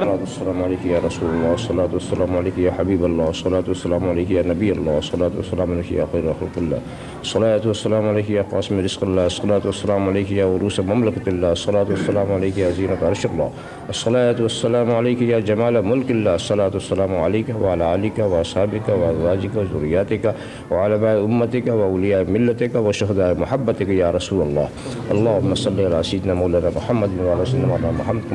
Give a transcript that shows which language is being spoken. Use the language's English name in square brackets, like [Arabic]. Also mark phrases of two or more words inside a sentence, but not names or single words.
[Arabic] السلام علیکم یا رسول اللہ، الصلاۃ والسلام علیکم یا حبیب اللہ، الصلاۃ والسلام علیکم یا نبی اللہ، الصلاۃ والسلام علیکم یا خیر خلق اللہ، الصلاۃ والسلام علیکم یا قاسم رزق اللہ، الصلاۃ والسلام علیکم یا عروس مملکت اللہ، الصلاۃ والسلام علیکم یا زینت عرش اللہ، الصلاۃ والسلام علیکم یا جمال ملک اللہ، الصلاۃ والسلام علیکم وعلی آلک واصحابک وازواجک وذریاتک وعلماء امتک واولیاء ملتک وشہداء محبتک یا رسول اللہ، اللہم صلی علی سیدنا مولانا محمد وعلی سیدنا مولانا محمد کما